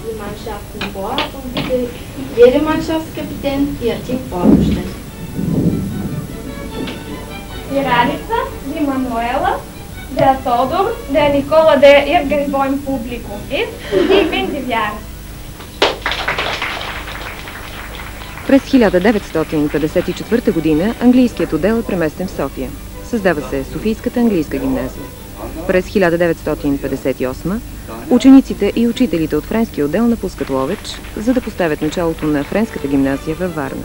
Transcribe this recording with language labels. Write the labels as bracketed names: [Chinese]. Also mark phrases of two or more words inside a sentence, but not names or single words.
[German] Mannschaften vor und bitte jede Mannschaftskapitän ihr Team vorzustellen. Die Ranica, die Manuela, der Тодор, der Никола, der irgendwo im Publikum ist und ich bin die Viara. [Bulgarian] През 1954 година английският отдел е преместен в София. Създава се Софийската английска гимназия. През 1958 учениците и учителите от френския отдел напускат Ловеч, за да поставят началото на френската гимназия във Варна.